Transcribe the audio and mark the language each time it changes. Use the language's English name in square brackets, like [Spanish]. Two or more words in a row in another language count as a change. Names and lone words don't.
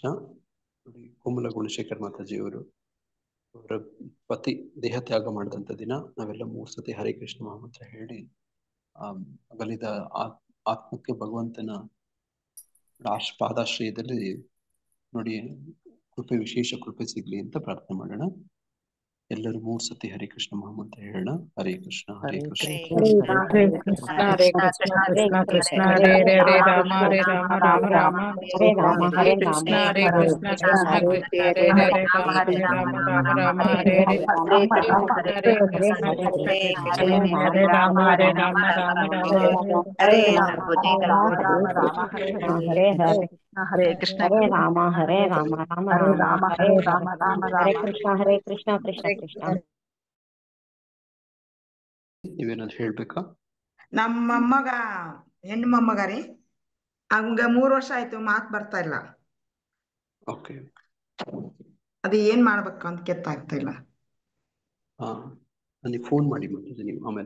[Kannada] ನೋಡಿ, ಕೋಮಲ ಗುಣಶೇಖರ್ ಮಾತಾಜಿಯವರು ಅವರ ಪತಿ ದೇಹ ತ್ಯಾಗ ಮಾಡಿದಂಥ ದಿನ ನಾವೆಲ್ಲ 3 ಸತಿ ಹರೇ ಕೃಷ್ಣ ಮಹಾಮಂತ್ರ ಹೇಳಿ ಅಗಲಿದ ಆತ್ಮಕ್ಕೆ ಭಗವಂತನ ಪಾದಾಶ್ರಯದಲ್ಲಿ ನೋಡಿ ಕೃಪೆ, ವಿಶೇಷ ಕೃಪೆ ಸಿಗ್ಲಿ ಅಂತ ಪ್ರಾರ್ಥನೆ ಮಾಡೋಣ. ಎಲ್ಲರೂ 3 ಸತಿ ಹರೇ ಕೃಷ್ಣ ಮಹಾಮಂತ್ರ ಹೇಳೋಣ. [Sanskrit] ಹರೇ ಕೃಷ್ಣ ಹರೇ ಕೃಷ್ಣ ಹರೇ ಕೃಷ್ಣ ಹರೇ ಕೃಷ್ಣ ಕೃಷ್ಣ ಕೃಷ್ಣ ಹರೇ ಹರೇ ಹರೇ ರಾಮ ಹರೇ ರಾಮ ರಾಮ ರಾಮ ಹರೇ ಹರೇ ಕೃಷ್ಣ ಹರೇ ಕೃಷ್ಣ ಕೃಷ್ಣ ಕೃಷ್ಣ ಹರೇ ಹರೇ ರಾಮ ಹರೇ ರಾಮ ರಾಮ ರಾಮ ಹರೇ ಹರೇ ಹರೇ ಕೃಷ್ಣ ಹರೇ ರಾಮ ಹರೇ ರಾಮ ರಾಮ ರಾಮ ಹರೇ ಹರೇ ಕೃಷ್ಣ ಹರೇ ರಾಮ ಹರೇ ರಾಮ ರಾಮ ರಾಮ ಹರೇ ರಾಮ ರಾಮ ಹರೇ ಕೃಷ್ಣ ಹರೇ ಕೃಷ್ಣ ಕೃಷ್ಣ ಕೃಷ್ಣ. [Kannada] ನೀವೇನಾದ್ರು ಹೇಳ್ಬೇಕಾ? ನಮ್ಮ ಮೊಮ್ಮಗ ಹೆಣ್ಣು ಮೊಮ್ಮಗ ರೀ, ಅವಂಗ 3 ವರ್ಷ ಆಯ್ತು, ಮಾತು ಬರ್ತಾ ಇಲ್ಲ. ಓಕೆ, ಅದು ಏನ್ ಮಾಡ್ಬೇಕು ಅಂತ ಗೊತ್ತಾಗ್ತಾ ಇಲ್ಲ. ನನಗೆ ಫೋನ್ ಮಾಡಿ ಮತ್ತೆ ನೀವು ಆಮೇಲೆ.